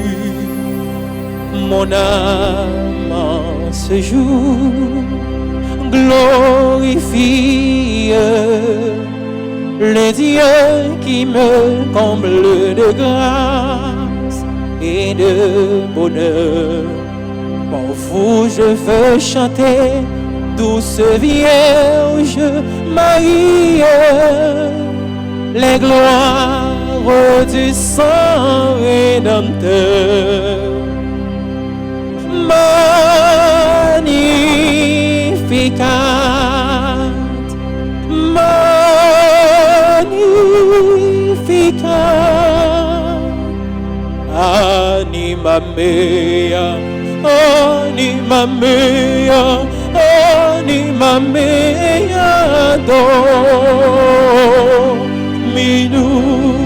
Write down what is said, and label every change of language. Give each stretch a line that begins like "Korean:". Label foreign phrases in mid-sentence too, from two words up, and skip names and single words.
French: Mon âme en ce jour glorifie le Dieu qui me comble de grâce et de bonheur. Pour vous je veux chanter, douce Vierge Marie, les gloires du sang rédempteur.
Latin: Magnificat, magnificat, anima mea, anima mea, anima mea, Dominus.